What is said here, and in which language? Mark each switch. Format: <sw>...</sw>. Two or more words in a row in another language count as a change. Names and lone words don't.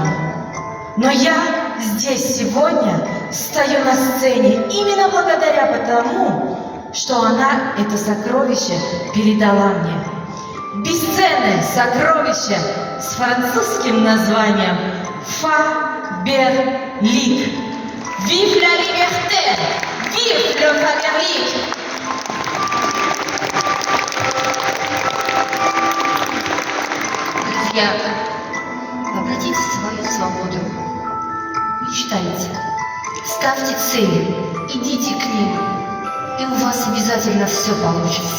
<ru>Но я здесь сегодня стою на сцене именно благодаря тому, что она это сокровище передала мне. Бесценное сокровище с французским названием Faberlic.</ru> <fr>Vive la liberté! Vive le Faberlic!</fr> <ru>Ребята, обратите свою свободу. Мечтайте, ставьте цели, идите к ним, и у вас обязательно все получится.</ru>